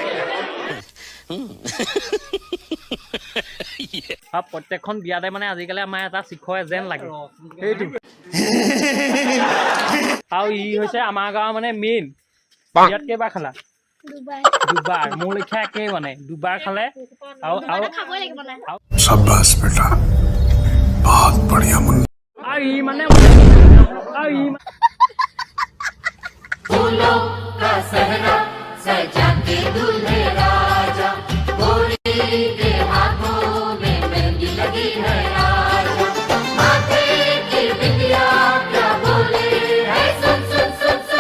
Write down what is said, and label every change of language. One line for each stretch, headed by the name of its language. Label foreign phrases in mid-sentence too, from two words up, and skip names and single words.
Assamese: আৰু প্ৰত্যেকখন বিয়াতে মানে আজিকালি আমাৰ এটা শিখৰ যেন লাগে সেইটো। আৰু ই হৈছে আমাৰ গাঁৱৰ মানে মেইন। ইয়াত কেইবাৰ খালা? দুবাৰ মোৰ লেখীয়া একেই মানে দুবাৰ খালে আৰু
Hindi: शाबाश बेटा बहुत बढ़िया मुन्ना
Assamese: আৰু ই মানে
Hindi: फूलों का सहरा सजा के दूल्हे राजा घोड़ी के हाथों में मेहंदी लगी है राजा माथे की बिंदिया क्या बोले है सुन सुन सुन सुन।